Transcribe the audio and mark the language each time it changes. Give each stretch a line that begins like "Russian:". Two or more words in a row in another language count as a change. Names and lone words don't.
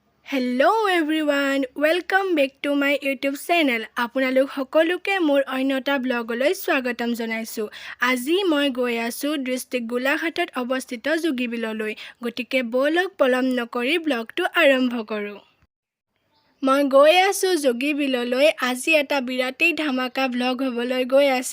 English: Hello everyone, welcome back to my YouTube channel.
Assamese: আপোনালোক সকলোকে মোৰ অন্যটা ব্লগলৈ স্বাগতম জনাইছো। আজি মই গৈ আছো ডিস্ট্ৰিক্ট গোলাঘাটত অৱস্থিত যোগীবিললৈ। গতিকে বলক পলম নকৰি ব্লগটো আৰম্ভ কৰো। মই গৈ আছো যোগীবিললৈ। আজি এটা বিৰাটেই ধামাকা ব্লগ হ'বলৈ গৈ আছে।